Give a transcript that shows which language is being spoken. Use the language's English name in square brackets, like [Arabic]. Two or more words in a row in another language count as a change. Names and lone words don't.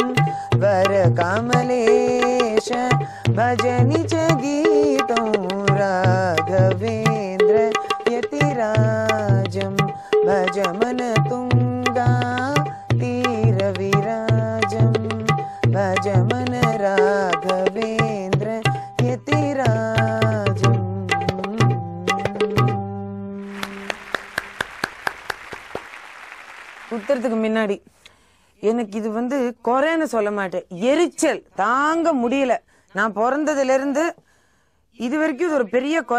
[Sanskrit] वरकमलेश भजनि च गीतं राघवेन्द्र यतिराजं भजमन तुङ्गा तीरविराजं भजमन राघवेन्द्र यतिराजं. [Tamil] உத்தரத்துக்கு முன்னாடி எனக்கு இது குறைன்னு சொல்ல மாட்டேன், எரிச்சல் தாங்க முடியல. நான் பிறந்ததுல இருந்து இது வரைக்கும் இது ஒரு பெரிய குறை.